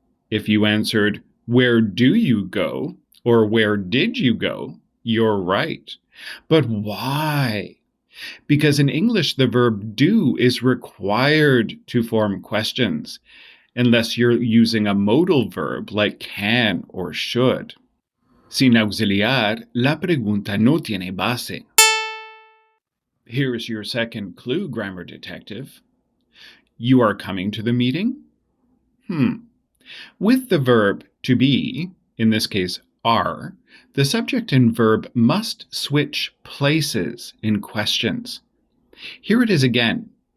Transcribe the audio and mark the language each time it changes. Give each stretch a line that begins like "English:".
English: If you answered, where do you go, or where did you go, you're right. But why? Because in English, the verb do is required to form questions, unless you're using a modal verb like can or should.
Spanish: Sin auxiliar, la pregunta no tiene base.
English: Here's your second clue, grammar detective. You are coming to the meeting? With the verb to be, in this case are, the subject and verb must switch places in questions. Here it is again.